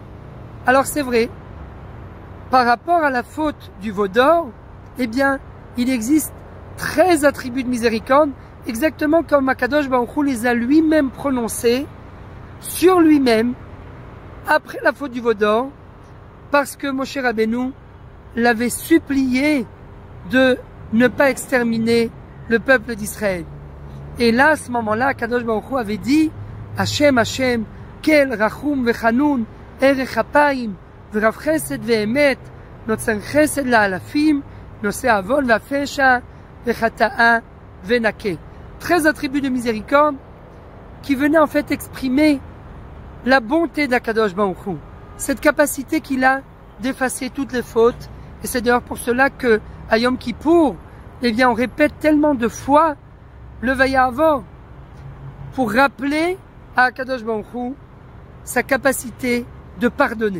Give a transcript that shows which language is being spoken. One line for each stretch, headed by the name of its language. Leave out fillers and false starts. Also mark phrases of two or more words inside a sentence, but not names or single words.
French: Alors c'est vrai, par rapport à la faute du veau d'or, eh bien, il existe 13 attributs de miséricorde, exactement comme Akadosh Baruch Hu les a lui-même prononcés sur lui-même, après la faute du veau d'or, parce que Moshe Rabbeinu l'avait supplié de ne pas exterminer le peuple d'Israël. Et là, à ce moment-là,
Hebrew: קדוש ברוך הוא
French: avait dit
Hebrew: ה' ה' אל רחום וחנון ארך אפים ורב חסד ואמת נוצר חסד לאלפים נושא עון ופשע וחטאה ונקה.
French: 13 attributs de miséricorde qui venaient en fait exprimer la bonté d'Akadosh Baruch Hu, cette capacité qu'il a d'effacer toutes les fautes. Et c'est d'ailleurs pour cela que à Yom Kippour, eh bien, on répète tellement de fois le Vayahavor pour rappeler à Akadosh Baruch Hu sa capacité de pardonner.